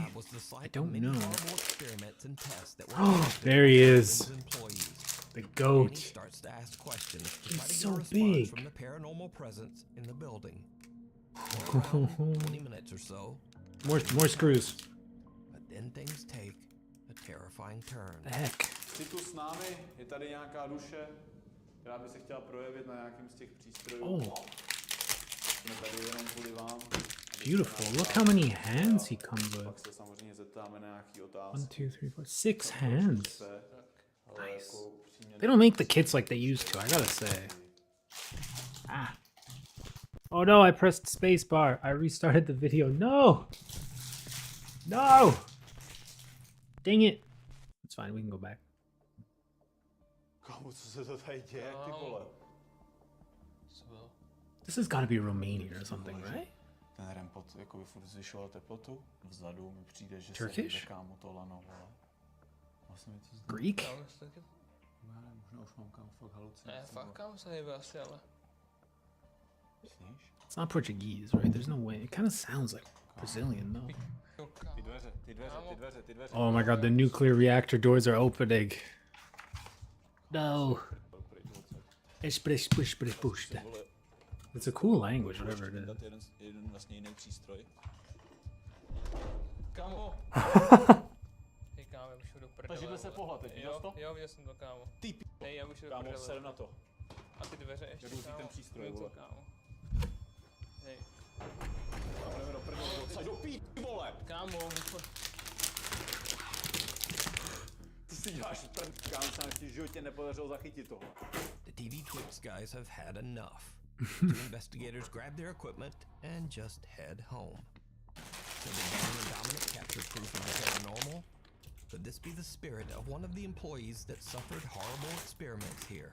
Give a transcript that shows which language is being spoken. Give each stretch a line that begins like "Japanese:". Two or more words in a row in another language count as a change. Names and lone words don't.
English: I don't know. Oh, there he is. The goat. Starts to ask questions. He's so big. From the paranormal presence in the building. For around 20 minutes or so. More screws. But then things take a terrifying turn. The heck?
Czech: Jsi tu s námi, je tady nějaká duše, která by se chtěla projevit na nějakým z těch přístrojů.
English: Oh.
Czech: Jsme tady jenom kvůli vám.
English: Beautiful. Look how many hands he comes with.
Czech: Pak se samozřejmě zeptáme na nějaký otázky.
English: 1, 2, 3, 4, 6 hands. Nice. They don't make the kits like they used to, I gotta say. Ah. Oh no, I pressed spacebar. I restarted the video. No! No! Dang it. It's fine, we can go back.
Czech: Kámo, co se to tady děje, ty vole?
English: This has gotta be Romanian or something, right?
Czech: Ten rempot jako by furt zvyšoval teplotu. Vzadu mi přijde, že
English: Turkish?
Czech: se kámo to lano, vole. Vlastně mi to zná.
English: Greek?
Czech: Možná už mám kámo fakt halucinace. Ne, fakt kámo se hejbe asi, ale.
English: It's not Portuguese, right? There's no way. It kind of sounds like Brazilian, though. Oh my god, the nuclear reactor doors are opening. No. It's a cool language, whatever it is.
Czech: Kámo. Hej kámo, já už jdu do prdele. Takže se pohla teď, viděl jsi to? Jo, viděl jsem to, kámo. Hej, já už jdu do prdele. Kámo, serem na to. A ty dveře ještě, Jdu kámo. ten přístroj, Jdu to, vole. kámo. Hej. A jdeme do prdele, odsaď do pít, vole! Kámo, Ty si děláš prd, kámo, se nám v životě nepodařilo zachytit tohle.
English: The TV Twix guys have had enough. Two investigators grab their equipment and just head home. So did Dan and Dominic capture proof of the paranormal? Could this be the spirit of one of the employees that suffered horrible experiments here?